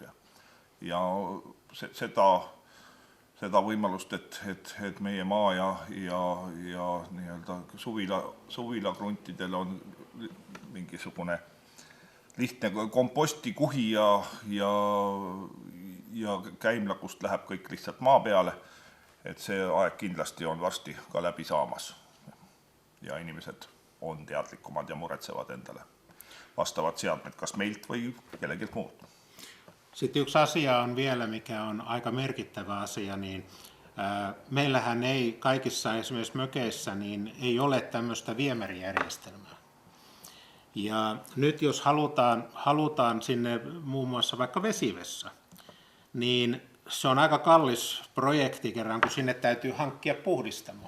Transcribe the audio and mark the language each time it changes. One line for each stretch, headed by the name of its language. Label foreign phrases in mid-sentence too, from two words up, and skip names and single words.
Estonian: Ja seda võimalust, et meie maa ja nii-öelda suvilagruntidel on mingisugune lihtne kompostikuhi ja käimla, kust läheb kõik lihtsalt maa peale, et see aeg kindlasti on varsti ka läbi saamas. Ja inimesed on teadlikumad ja muretsevad endale vastavad seadmed, kas meilt või kellegilt muud.
Finnish: Sitten yksi asia on vielä, mikä on aika merkittävä asia, niin meillähän ei kaikissa esimerkiksi mökeissä niin ei ole tämmöistä viemärijärjestelmää. Ja nyt jos halutaan sinne muun muassa vaikka vesivessä, niin se on aika kallis projekti kerran, kun sinne täytyy hankkia puhdistamo.